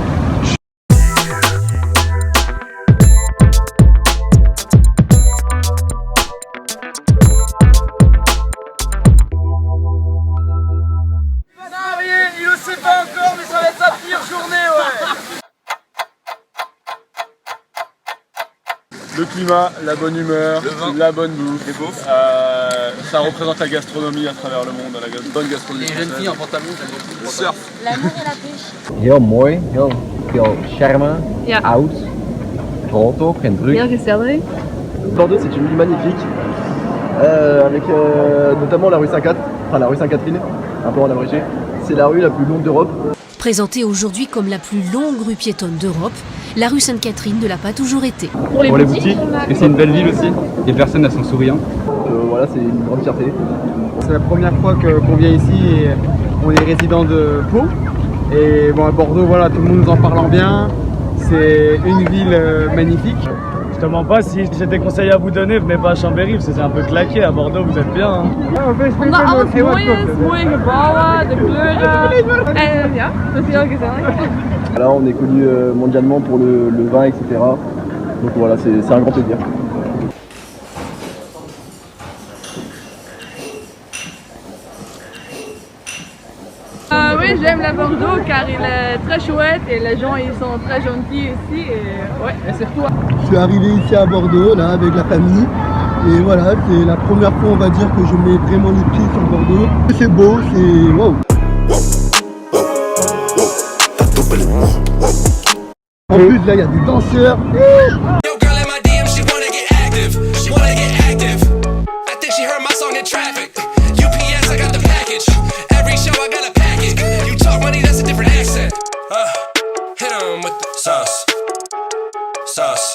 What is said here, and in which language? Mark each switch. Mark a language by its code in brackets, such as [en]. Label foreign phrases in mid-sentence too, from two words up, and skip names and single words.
[fr] Il le sait pas encore, mais ça va être sa pire journée, ouais. Le climat, la bonne humeur, la bonne bouffe. Les beaufs. Ça représente la gastronomie à travers le monde, la bonne gastronomie. Les jeunes filles en pantalon, surf. L'amour et la pêche. [nl] Heel mooi, heel veel charme, Ja. oud, groot ook en druk. Heel gezellig. [fr] Bordeaux, c'est une ville magnifique. Avec notamment la rue Saint-Cat, enfin la rue Sainte-Catherine, un peu en abrégé. C'est la rue la plus longue d'Europe. Présentée aujourd'hui comme la plus longue rue piétonne d'Europe, la rue Sainte-Catherine ne l'a pas toujours été. Pour les boutiques, et c'est une belle ville aussi. Les personnes, elles sont souriantes. Voilà, c'est une grande fierté. C'est la première fois qu'on vient ici et on est résident de Pau. Et bon, à Bordeaux, voilà, tout le monde nous en parle en bien. C'est une ville magnifique. Je te mens pas, si j'ai des conseils à vous donner, venez pas à Chambéry, parce que c'est un peu claqué. À Bordeaux, vous êtes bien. Hein. [nl] Omdat alles mooi is, mooie gebouwen, de kleuren. En ja, dat is heel gezellig. [fr] Là, on est connu mondialement pour le vin, etc. Donc voilà, c'est un grand plaisir. Oui, j'aime la Bordeaux car il est très chouette et les gens ils sont très gentils ici et ouais, et surtout. Je suis arrivé ici à Bordeaux, là, avec la famille. Et voilà, c'est la première fois, on va dire, que je mets vraiment les pieds sur Bordeaux. C'est beau, c'est waouh. En plus, là, il y a des danseurs. [en] Yo, girl in my DM, she wanna get active. She wanna get active. I think she heard my song in traffic. UPS, I got the package. Every show I got a package. You talk money, that's a different accent. Hit 'em with the sauce. Sauce.